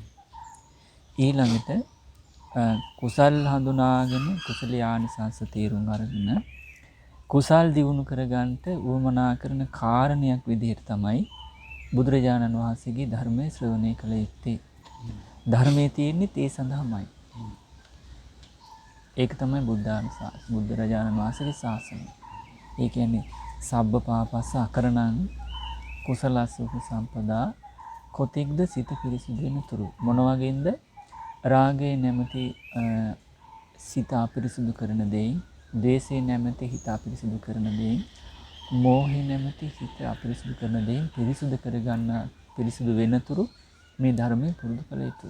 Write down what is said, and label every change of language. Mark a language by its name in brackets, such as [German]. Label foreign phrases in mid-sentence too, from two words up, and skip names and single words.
[Sinhala] ඊළඟට කුසල් හඳුනාගෙන කුසල ආනිසංස තේරුම් අරගෙන කුසල් දියුණු කරගන්නට උවමනා කරන කාරණයක් විදිහට තමයි බුදුරජාණන් වහන්සේගේ ධර්මයේ ශ්‍රවණය කළ යුත්තේ. ධර්මයේ තියෙන්නේ ඒ සඳහාමයි. ඒක තමයි බුදුරජාණන් වහන්සේගේ ශාසනය. ඒ කියන්නේ [Pali] සබ්බ පාපස්ස අකරණං කුසලස්ස උපසම්පදා [Sinhala] කොතෙක්ද සිත පිරිසිදු වෙන තුරු. මොන වගේන්ද? රාගය නැමැති සිත අපිරිසිදු කරන දෙයින්, ද්වේෂය නැමැති හිත අපිරිසිදු කරන දෙයින්, මෝහය නැමැති හිත අපිරිසිදු කරන දෙයින් පිරිසිදු කරගන්න පිරිසිදු වෙනතුරු මේ ධර්මයේ පුරුදු කළ යුතුයි.